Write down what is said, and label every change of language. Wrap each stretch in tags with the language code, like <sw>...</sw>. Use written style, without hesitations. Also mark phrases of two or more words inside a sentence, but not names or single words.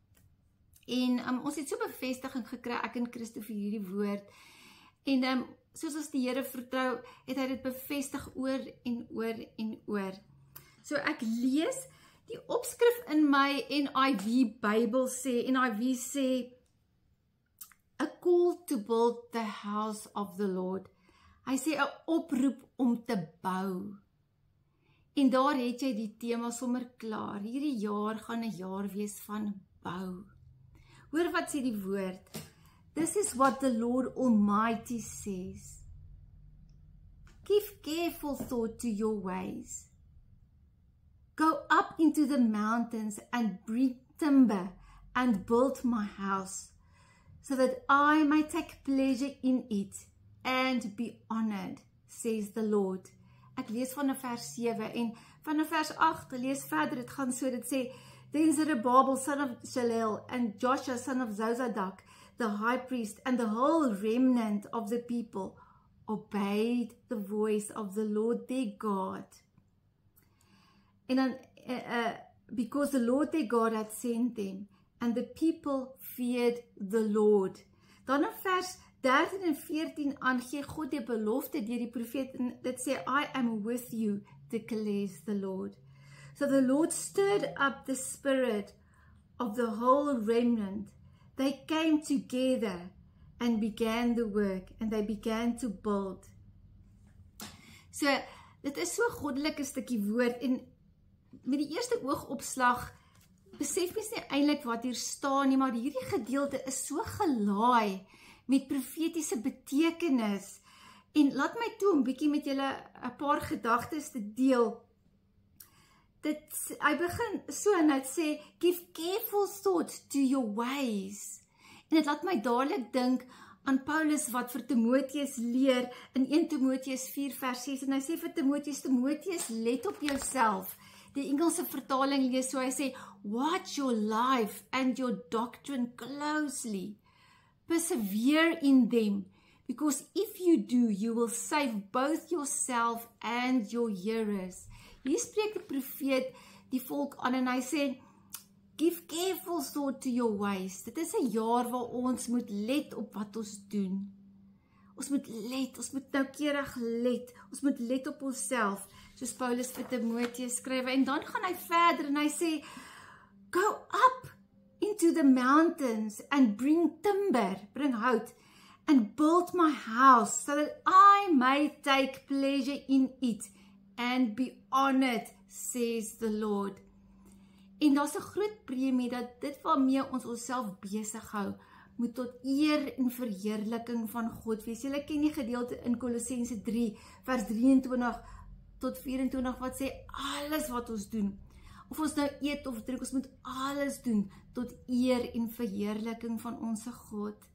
<af>En ons het so bevestiging gekry, ek en Christo, vir hierdie woord. En soos ons die Here vertrou, het hy dit bevestig oor en oor en oor. So ek lees die opskrif in my NIV Bybel sê, NIV sê,</af> <en>a call to build the house of the Lord.</en> <af>Hy sê 'n oproep om te bou. En daar het jy die tema sommer klaar. Hierdie jaar gaan 'n jaar wees van bou. Hoor wat sê die woord.</af> <en>This is what the Lord Almighty says. Give careful thought to your ways. Go up into the mountains and bring timber and build my house, so that I may take pleasure in it and be honored, says the Lord.</en> <af>Ek lees van vers 7 en van vers 8 lees verder, dit gaan so, dit sê,</af> <en>Then Zerubbabel son of Shalel and Joshua son of Zozadak, the high priest, and the whole remnant of the people obeyed the voice of the Lord their God.</en> <af>En dan,</af> <en>because the Lord their God had sent them, and the people feared the Lord.</en> <af>Dan in vers 13 en 14 aan gee God die belofte deur die profeet en dit sê,</af> <en>I am with you, declares the Lord. So the Lord stirred up the spirit of the whole remnant. They came together and began the work, and they began to build.</en> <af>So, dit is so 'n goddelike stukkie woord, en met die eerste oogopslag besef mens nie eintlik wat hier staan nie, maar hierdie gedeelte is so gelaai met profetiese betekenis. En laat my toe om bietjie met julle 'n paar gedagtes te deel. Hy begin so en hy sê,</af> <en>give careful thought to your ways.</en> <af>En dit laat my dadelik dink aan Paulus wat vir Timoteus leer in 1 Timoteus 4 vers 6. En hy sê vir Timoteus, let op jouself. Die Engelse vertaling lees so, hy sê,</af> <en>watch your life and your doctrine closely. Persevere in them, Because if you do, you will save both yourself and your hearers.</en> <af>Hier spreek die profeet die volk aan en hy sê,</af> <en>give careful thought to your ways.</en> <af>Dit is 'n jaar waar ons moet let op wat ons doen. Ons moet let, ons moet noukeurig let, ons moet let op onsself, soos Paulus vir Timoteus skryf, en dan gaan hy verder en hy sê,</af> <en>go up into the mountains and bring timber,</en> <af>bring hout,</af> <en>and build my house, so that I may take pleasure in it, and be honored, says the Lord.</en> <af>En daar's 'n groot premie dat dit waarmee ons onsself besig hou, moet tot eer en verheerliking van God wees. Julle ken die gedeelte in Kolossense 3 vers 23 tot 24 wat sê alles wat ons doen, of ons nou eet of drink, ons moet alles doen tot eer en verheerliking van ons God.</af>